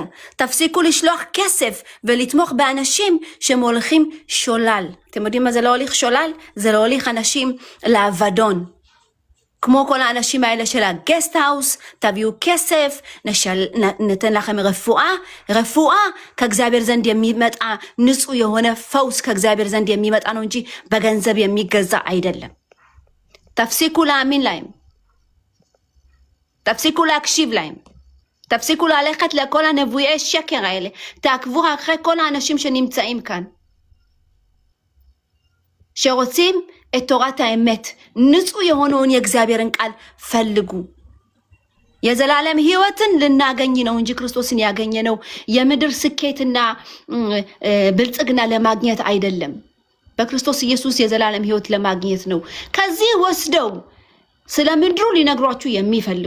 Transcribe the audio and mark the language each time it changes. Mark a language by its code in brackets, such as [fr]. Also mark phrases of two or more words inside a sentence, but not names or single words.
[he] תפסיקו לשלוח כסף ולתמוך באנשים שמוליכים שולל. אתם יודעים מה זה לא הוליך שולל? זה לא הוליך אנשים לאבדון. כמו כל האנשים האלה של הגסט האוס, תביאו כסף, ניתן לכם רפואה, [am] ከእግዚአብሔር ዘንድ የሚመጣ ንጹህ የሆነ ፈውስ ከእግዚአብሔር ዘንድ የሚመጣ ነው እንጂ በገንዘብ የሚገዛ አይደለም። [he] תפסיקו להאמין להם, תפסיקו להקשיב להם, תפסיקו ללכת לכל הנבואי שקר האלה, תעקבו אחרי כל האנשים שנמצאים כאן, שרוצים את תורת האמת, [am] ንጹህ የሆነውን የእግዚአብሔርን ቃል ፈልጉ። የዘላለም ህይወትን ልናገኝ ነው እንጂ ክርስቶስን ያገኘ ነው የምድር ስኬትና ብልጽግና ለማግኘት አይደለም። በክርስቶስ ኢየሱስ የዘላለም ህይወት ለማግኘት ነው። ከዚህ ወስደው ስለ ምድሩ ሊነግሯችሁ የሚፈልጉ